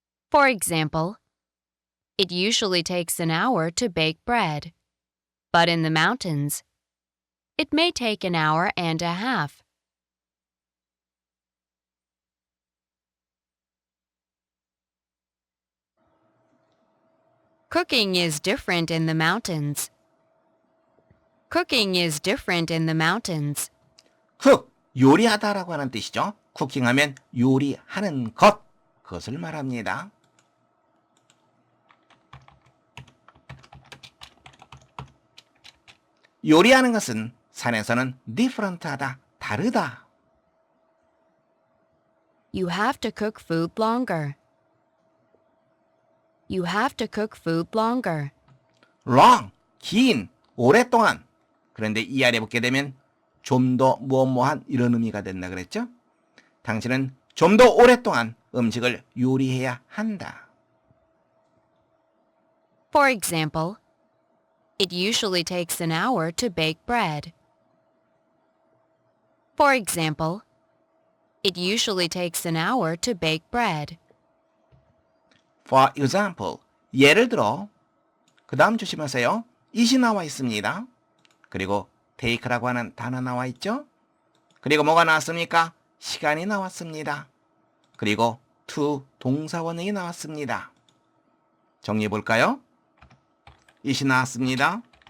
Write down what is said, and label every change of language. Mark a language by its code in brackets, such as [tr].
[en] For example, it usually takes an hour to bake bread, but in the mountains, it may take an hour and a half. Cooking is different in the mountains. Cooking is different in the mountains. [ko] cook, 요리하다라고 하는 뜻이죠. 쿠킹하면 요리하는 것, 그것을 말합니다. 요리하는 것은 산에서는 different하다, 다르다. [en] You have to cook food longer. You have to cook food longer. [ko] long, 긴, 오랫동안. 그런데 이 아래 붙게 되면 좀 더 뭐뭐한 이런 의미가 된다 그랬죠? 당신은 좀 더 오랫동안 음식을 요리해야 한다. [en] For example, it usually takes an hour to bake bread. For example, it usually takes an hour to bake bread. For example, [ko] 예를 들어, 그 다음 조심하세요. it이 나와 있습니다. 그리고 take라고 하는 단어 나와 있죠? 그리고 뭐가 나왔습니까? 시간이 나왔습니다. 그리고 to 동사원형이 나왔습니다. 정리해 볼까요? it이 나왔습니다.